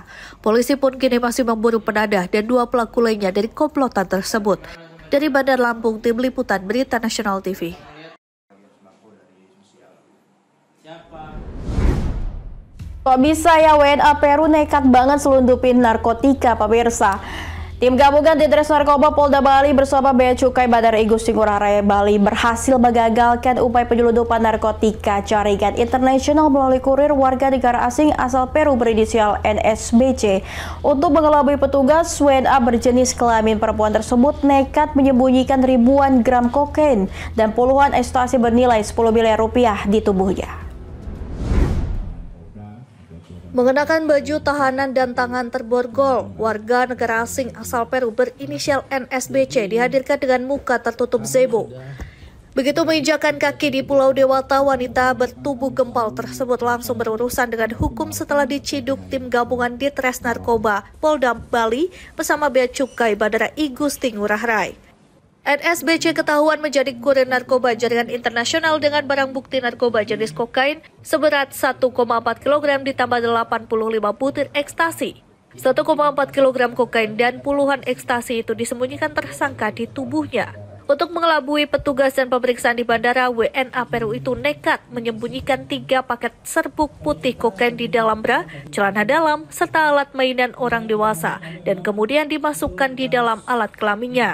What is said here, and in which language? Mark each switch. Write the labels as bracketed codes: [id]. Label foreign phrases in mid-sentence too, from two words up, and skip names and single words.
[id] Polisi pun kini masih memburu penadah dan 2 pelaku lainnya dari komplotan tersebut. Dari Bandar Lampung, Tim Liputan Berita Nasional TV. Kok bisa ya WNA Peru nekat banget selundupin narkotika, pemirsa? Tim gabungan Ditres Narkoba Polda Bali bersama Bea Cukai Bandara I Gusti Ngurah Rai Bali berhasil mengagalkan upaya penyelundupan narkotika jaringan internasional melalui kurir warga negara asing asal Peru berinisial NSBC. Untuk mengelabui petugas, WNA berjenis kelamin perempuan tersebut nekat menyembunyikan ribuan gram kokain dan puluhan ekstasi bernilai 10 miliar rupiah di tubuhnya. Mengenakan baju tahanan dan tangan terborgol, warga negara asing asal Peru berinisial NSBC dihadirkan dengan muka tertutup zebo. Begitu menginjakan kaki di Pulau Dewata, wanita bertubuh gempal tersebut langsung berurusan dengan hukum setelah diciduk tim gabungan Ditres Narkoba Polda Bali bersama Bea Cukai Bandara I Gusti Ngurah Rai. NSBC ketahuan menjadi kurir narkoba jaringan internasional dengan barang bukti narkoba jenis kokain seberat 1,4 kg ditambah 85 butir ekstasi. 1,4 kg kokain dan puluhan ekstasi itu disembunyikan tersangka di tubuhnya. Untuk mengelabui petugas dan pemeriksaan di bandara, WNA Peru itu nekat menyembunyikan 3 paket serbuk putih kokain di dalam bra, celana dalam, serta alat mainan orang dewasa, dan kemudian dimasukkan di dalam alat kelaminnya.